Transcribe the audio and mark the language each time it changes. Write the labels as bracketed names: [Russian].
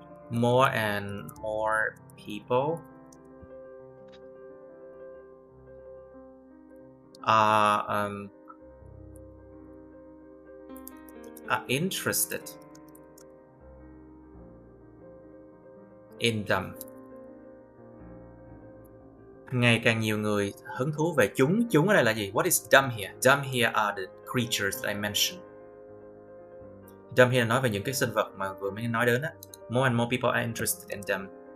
[English] more and more people are interested in them. [Vietnamese] Ngày càng nhiều người hứng thú về chúng. Chúng ở đây là gì? [English] What is them here? Them here are the creatures that I mentioned. Them here [Vietnamese] nói về những cái sinh vật mà vừa mới nói đến á. [English] More and more people are interested in them.